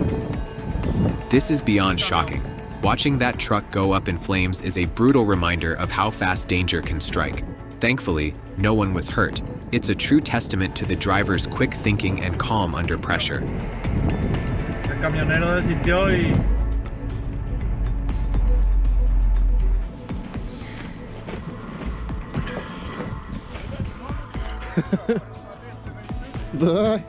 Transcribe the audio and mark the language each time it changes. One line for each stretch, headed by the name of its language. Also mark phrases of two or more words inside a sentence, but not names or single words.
English: This is beyond shocking. Watching that truck go up in flames is a brutal reminder of how fast danger can strike. Thankfully, no one was hurt. It's a true testament to the driver's quick thinking and calm under pressure.
Spanish: El camionero desistió y...
Russian: Да.